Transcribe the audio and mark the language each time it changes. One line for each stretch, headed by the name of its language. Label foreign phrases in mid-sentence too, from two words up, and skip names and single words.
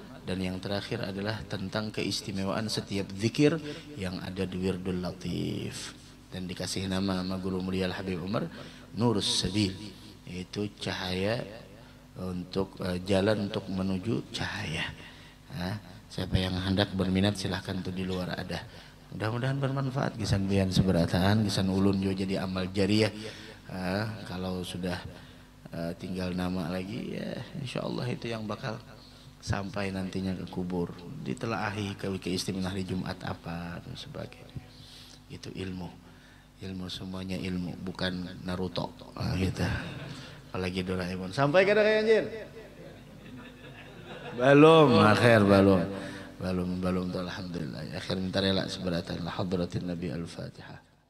Indonesian: Dan yang terakhir adalah tentang keistimewaan setiap zikir yang ada di Wirdul Latif. Dan dikasih nama guru mulia Habib Umar Nurus Sabil, yaitu cahaya untuk jalan untuk menuju cahaya. Siapa yang hendak berminat silahkan tuh di luar ada. Mudah-mudahan bermanfaat.
Banjar: Gisan bian seberataan, gisan ulun juga jadi amal jariah.
Indonesian: Kalau sudah tinggal nama lagi ya insyaallah itu yang bakal sampai nantinya ke kubur, ditelaahi keistimewaan hari Jumat apa dan sebagainya. Itu ilmu semuanya ilmu, bukan Naruto gitu. Apalagi Doraemon. Sampai kada kayak anjir? Belum tuh alhamdulillah. Akhir minta rela seberatan la
Arabic: حضرة النبي الفاتحة.